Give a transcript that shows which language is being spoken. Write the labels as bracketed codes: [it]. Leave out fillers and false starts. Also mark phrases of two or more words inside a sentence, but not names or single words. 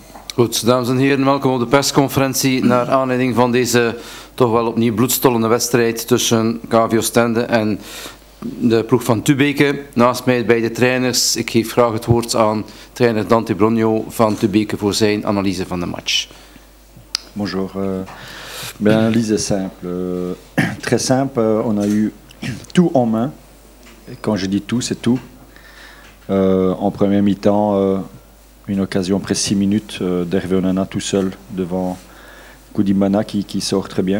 [nl] Goed, dames en heren, welkom op de persconferentie naar aanleiding van deze toch wel opnieuw bloedstollende wedstrijd tussen KV Oostende en de ploeg van Tubeke. Naast mij beide trainers. Ik geef graag het woord aan trainer Dante Brogno van Tubeke voor zijn analyse van de match. [fr] Bonjour. L'analyse est simple. Très simple, on a eu tout en main. Et quand je dis tout, c'est tout. En première mi-temps, une occasion après 6 minutes d'Hervé Onana tout seul devant Koudimana qui sort très bien.